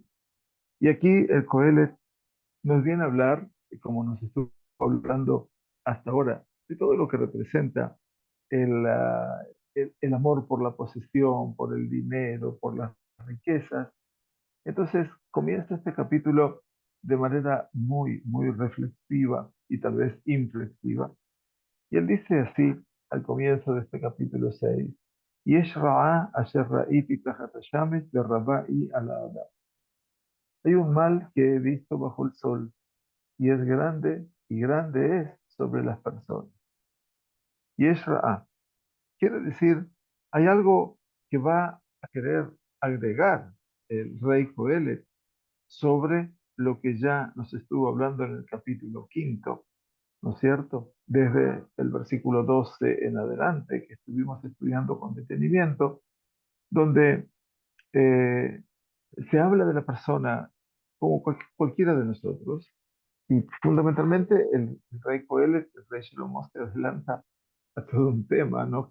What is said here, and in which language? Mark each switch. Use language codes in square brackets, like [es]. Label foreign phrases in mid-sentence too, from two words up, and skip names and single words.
[es] Y aquí el Coelet nos viene a hablar, como nos estuvo hablando hasta ahora, de todo lo que representa el amor por la posesión, por el dinero, por las riquezas. Entonces comienza este capítulo de manera muy, muy reflexiva y tal vez inflexiva. Y él dice así al comienzo de este capítulo 6: [he] יש רעה אשר ראיתי תחת השמש ורבה היא על האדם. [es] Hay un mal que he visto bajo el sol y es grande, y grande es sobre las personas. [he] יש רעה [es] quiere decir, hay algo que va a querer agregar el rey Joel sobre lo que ya nos estuvo hablando en el capítulo quinto, ¿no es cierto? Desde el versículo 12 en adelante, que estuvimos estudiando con detenimiento, donde se habla de la persona como cualquiera de nosotros, y fundamentalmente el rey Coelho, el rey Shlomo, se adelanta a todo un tema, ¿no?